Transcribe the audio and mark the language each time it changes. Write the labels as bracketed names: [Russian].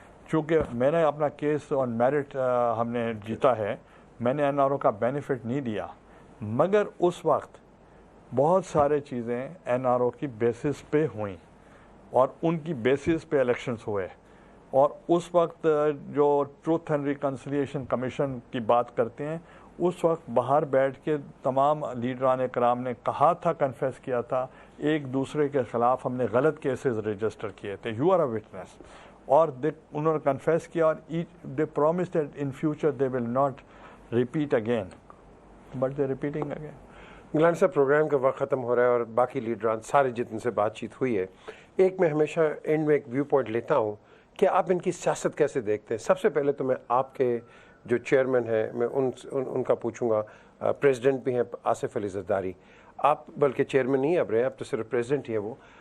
[Urdu] چونکہ میں نے اپنا کیس آن میرٹ ہم نے جیتا ہے, میں نے NRO کا بینیفٹ نہیں دیا, مگر اس وقت بہت سارے چیزیں NRO کی بیسس پہ ہوئیں اور ان کی بیسس پہ الیکشنز ہوئے. اور اس وقت جو ٹروتھ اینڈ ریکنسیلیشن کمیشن کی بات کرتے ہیں, اس وقت باہر بیٹھ کے تمام لیڈران کرام نے کہا تھا, کنفیس کیا تھا ایک دوسرے کے خلاف ہم نے غلط کیسز رجسٹر کیے تھے. [English] You are a witness. [Urdu] اور انہوں نے کنفیس کیا [English] اور they promise that in future they will not repeat again, but they repeating again. [Urdu] Gilani صاحب پروگرام کا وقت ختم ہو رہا ہے اور باقی لیڈران سارے جتن سے بات چیت ہوئی ہے, ایک میں ہمیشہ اینڈ میں ایک ویو پوائنٹ لیتا ہوں کہ آپ ان کی سیاست کیسے دیکھتے ہیں. سب سے پہلے تو میں آپ کے جو چیئرمین ہیں میں ان کا پوچھوں گا. پریزیڈنٹ بھی ہیں آصف علی زرداری, آپ بلکہ چیئرمین نہیں اب رہے, اب تو صرف پریزیڈنٹ ہی ہے وہ.